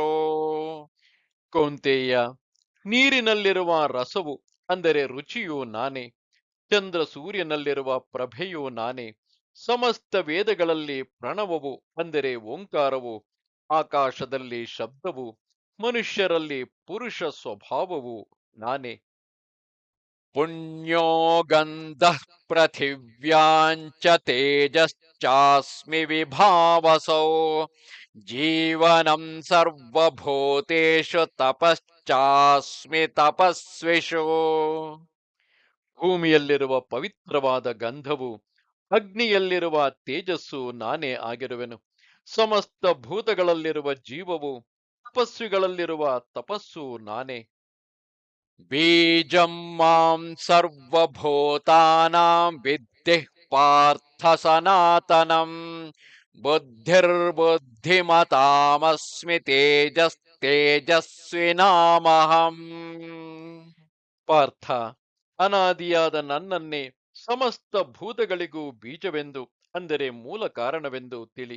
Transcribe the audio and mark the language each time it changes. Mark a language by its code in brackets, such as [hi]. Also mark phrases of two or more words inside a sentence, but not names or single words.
[kn] ಕೌಂತೇಯ, ನೀರಿನಲ್ಲಿರುವ ರಸವು ಅಂದರೆ ರುಚಿಯು ನಾನೇ. ಚಂದ್ರ ಸೂರ್ಯನಲ್ಲಿರುವ ಪ್ರಭೆಯು ನಾನೇ. ಸಮಸ್ತ ವೇದಗಳಲ್ಲಿ ಪ್ರಣವವು ಅಂದರೆ ಓಂಕಾರವು, ಆಕಾಶದಲ್ಲಿ ಶಬ್ದವು, ಮನುಷ್ಯರಲ್ಲಿ ಪುರುಷ ಸ್ವಭಾವವು ನಾನೇ. [sa] पुण्यो गन्धः पृथिव्याञ्च तेजश्चास्मि विभावसौ जीवनं सर्वभूतेषु तपಶ್ಚಾಸ್ಮಿ ತಪಸ್ವಿಷು. [kn] ಭೂಮಿಯಲ್ಲಿರುವ ಪವಿತ್ರವಾದ ಗಂಧವು, ಅಗ್ನಿಯಲ್ಲಿರುವ ತೇಜಸ್ಸು ನಾನೇ ಆಗಿರುವೆನು. ಸಮಸ್ತ ಭೂತಗಳಲ್ಲಿರುವ ಜೀವವು, ತಪಸ್ವಿಗಳಲ್ಲಿರುವ ತಪಸ್ಸು ನಾನೇ. [sa] ಬೀಜಂ ಮಾಂ ಸರ್ವಭೂತಾನಾಂ ವಿದ್ಧಿ ಪಾರ್ಥ ಸನಾತನಂ ಬುದ್ಧಿರ್ಬುದ್ಧಿಮತಾಮಸ್ಮಿ ತೇಜಸ್ವಿನಾಮಹಂ. [kn] ಪಾರ್ಥ, ಅನಾದಿಯಾದ ನನ್ನನ್ನೇ ಸಮಸ್ತ ಭೂತಗಳಿಗೂ ಬೀಜವೆಂದು, ಅಂದರೆ ಮೂಲ ಕಾರಣವೆಂದು ತಿಳಿ.